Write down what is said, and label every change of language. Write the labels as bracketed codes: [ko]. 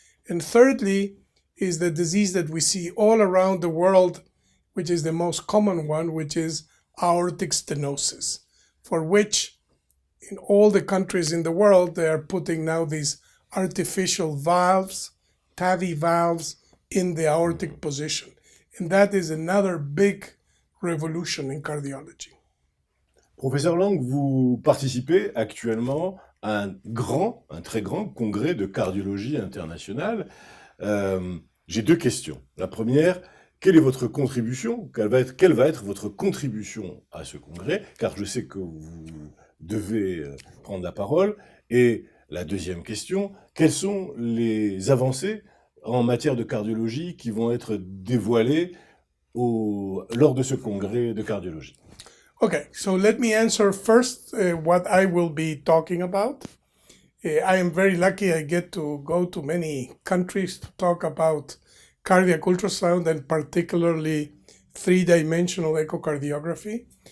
[en] And thirdly is the disease that we see all around the world, which is the most common one, which is aortic stenosis, for which in all the countries in the world, they are putting now these artificial valves, TAVI valves, in the aortic position. And that is another big revolution in cardiology. [fr] Professeur Lang, vous participez actuellement à un très grand congrès de cardiologie internationale. J'ai deux questions. La première, quelle est votre contribution? Quelle va être votre contribution à ce congrès? Car je sais que vous devez prendre la parole. Et la deuxième question, quelles sont les avancées en matière de cardiologie qui vont être dévoilées lors de ce congrès de cardiologie? [en] Okay, so let me answer first what I will be talking about. I am very lucky I get to go to many countries to talk about cardiac ultrasound and particularly three-dimensional echocardiography.